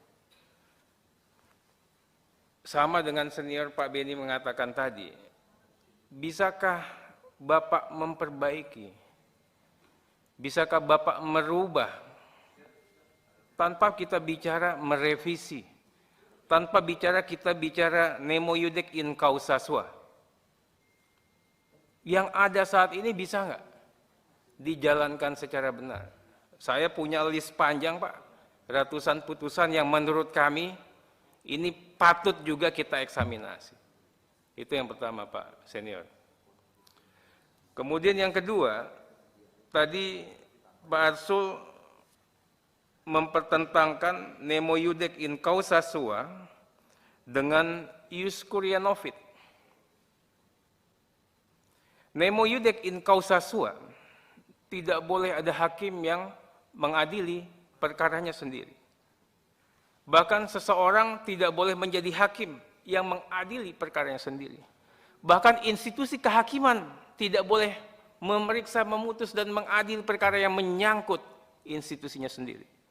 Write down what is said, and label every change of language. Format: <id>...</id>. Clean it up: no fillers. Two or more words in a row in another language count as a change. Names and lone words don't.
<id>Sama dengan senior Pak Beni mengatakan tadi, bisakah Bapak memperbaiki? Bisakah Bapak merubah tanpa kita bicara merevisi? Tanpa kita bicara</id> <la>nemo iudec in causa sua.</la> <id>Yang ada saat ini bisa nggak dijalankan secara benar? Saya punya list panjang Pak, ratusan putusan yang menurut kami ini patut juga kita eksaminasi. Itu yang pertama Pak Senior. Kemudian yang kedua, tadi Pak Arsul mempertentangkan</id> <la>nemo iudec in causa sua</la> <id>dengan</id> <la>ius curia novit. Nemo iudec in causa sua,</la> <id>tidak boleh ada hakim yang mengadili perkaranya sendiri. Bahkan seseorang tidak boleh menjadi hakim yang mengadili perkaranya sendiri. Bahkan institusi kehakiman tidak boleh memeriksa, memutus, dan mengadili perkara yang menyangkut institusinya sendiri.</id>